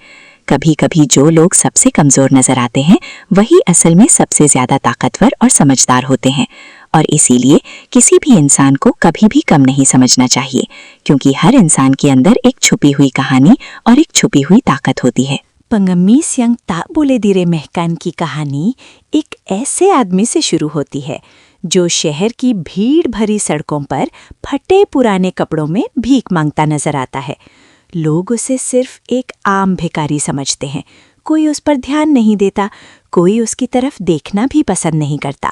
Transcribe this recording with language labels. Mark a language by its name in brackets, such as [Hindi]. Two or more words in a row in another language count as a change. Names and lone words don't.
[Hindi] कभी कभी जो लोग सबसे कमज़ोर नजर आते हैं वही असल में सबसे ज़्यादा ताकतवर और समझदार होते हैं। और इसीलिए किसी भी इंसान को कभी भी कम नहीं समझना चाहिए, क्योंकि हर इंसान के अंदर एक छुपी हुई कहानी और एक छुपी हुई ताकत होती है। [Indonesian] Pengemis yang tak boleh diremehkan [Hindi] की कहानी एक ऐसे आदमी से शुरू होती है जो शहर की भीड़ भरी सड़कों पर फटे पुराने कपड़ों में भीख मांगता नजर आता है। लोग उसे सिर्फ एक आम भिखारी समझते हैं। कोई उस पर ध्यान नहीं देता, कोई उसकी तरफ देखना भी पसंद नहीं करता।